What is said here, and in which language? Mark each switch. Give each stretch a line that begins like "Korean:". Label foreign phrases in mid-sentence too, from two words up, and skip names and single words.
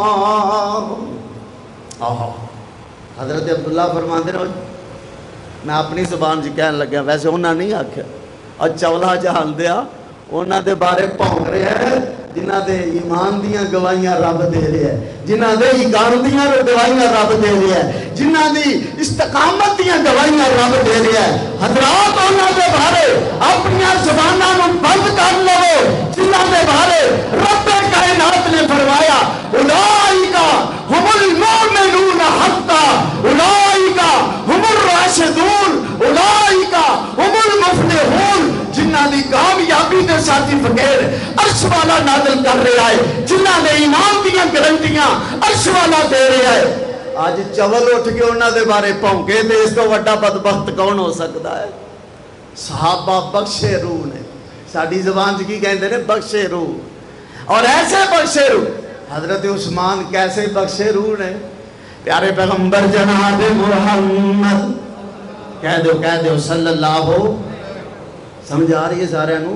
Punjabi: حضرت عبداللہ فرماتے ہیں میں اپنی زبان جی کہنے لگا، ویسے انہاں نہیں آکھیا، اور چولا جہان دیا انہاں دے بارے پونک رہے ہیں جنہ دے ایمان دیاں گواہیاں رب دے رہے ہیں، جنہ دے ایمان دیاں گواہیاں رب دے رہے ہیں، جنہ دی استقامت دیاں گواہیاں رب دے رہے ہیں۔ حضرات انہاں دے بارے اپنی زباناں نوں بند کر لو جنہ دے بارے رب کائنات نے فرمایا
Arabic: اولئک ھم المؤمنون حقا، اولئک ھم الراشدون، اولئک ھم المفلحون،
Punjabi: جنہ دی کامیابی دے سرٹیفکیٹ عرش والا نازل کر رہا ہے، جنہ دے ایمان دیاں گارنٹیاں عرش والا دے رہا ہے۔ آج چول اٹھ کے انہاں دے بارے پونکے تے اس کو وڈا بدبخت کون ہو سکتا ہے؟ صحابہ بخشے روح نے، ساڈی زبان کی کہندے نے بخشے روح، اور ایسے بخشے روح حضرت عثمان کیسے بخشے روح نے؟ پیارے پیغمبر جناب محمد کہہ دو
Arabic: صلی اللہ ہو،
Punjabi: سمجھ آ رہی ہے سارے نو؟